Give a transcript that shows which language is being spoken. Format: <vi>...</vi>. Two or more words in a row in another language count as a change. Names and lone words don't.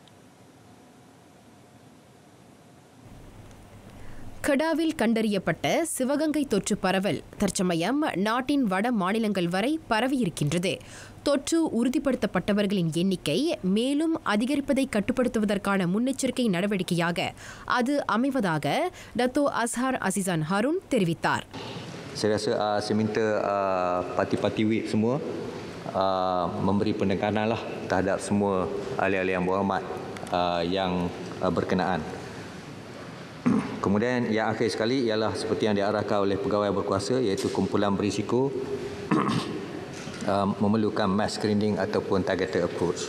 <ta>கடாவில் கண்டறியப்பட்ட சிவகங்கை தொற்று பரவல் தற்சமயம் நாட்டின் வட மாநிலங்கள் வரை பரவியிருக்கின்றது. தொற்று உறுதிப்படுத்தப்பட்டவர்களின் எண்ணிக்கை மேலும் அதிகரிப்பதை கட்டுப்படுத்துவதற்கான முன்னெச்சரிக்கை நடவடிக்கையாக அது அமைவதாக டத்தோ அஸ்ஹார் அசிசான் ஹருன் தெரிவித்தார்.</ta> <ms>Saya rasa saya minta parti-parti WIP semua memberi penekanan lah terhadap semua ahli-ahli yang berhormat yang berkenaan. Kemudian yang akhir sekali ialah seperti yang diarahkan oleh pegawai berkuasa iaitu kumpulan berisiko memerlukan</ms> <en>mass screening</en> <ms>ataupun</ms> <en>targeted approach.</en>